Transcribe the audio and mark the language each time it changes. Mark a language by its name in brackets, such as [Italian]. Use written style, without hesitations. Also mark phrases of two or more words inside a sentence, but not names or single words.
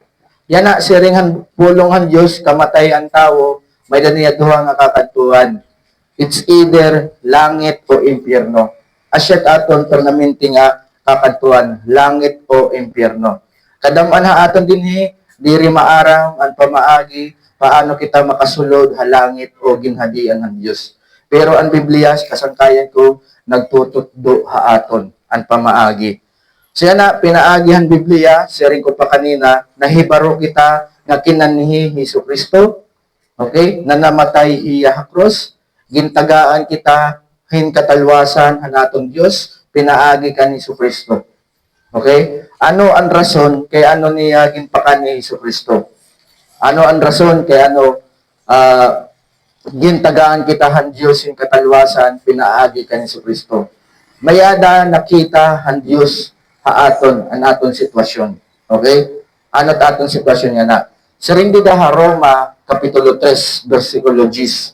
[Waray] Yan na, sering pulong han Diyos, kamatay ang tao, may daniya duha nga kakatuan. [English] It's either [Waray] langit o impyerno. Asyat aton permanente nga kakatuan, langit o impyerno. Kadaman ha aton dinhi, diri maarang ang pamaagi, paano kita makasulod ha langit o ginhadian ng Diyos. Pero ang Biblia, kasangkayan ko, nagtututdo ha aton ang pamaagi. Siya na pinaagihan Biblia, sharing ko pa kanina, nahibaro kita nga kinanhi Hesus Kristo, okay, na namatay iya cross, gintagaan kita hin katalwasan hanatong Dios, pinaagi kan ni Hesus Kristo. Okay? Ano ang rason kay ano niya ginpakan ni Hesus Kristo? Ano ang rason kay ano gintagaan kita han Dios yung katalwasan, pinaagi kan ni Hesus Kristo? Mayada nakita han Dios haaton an aton sitwasyon. Okay? Ano ta aton sitwasyon nga na? Siring di daha Roma kapitulo 3 bersikulo 10.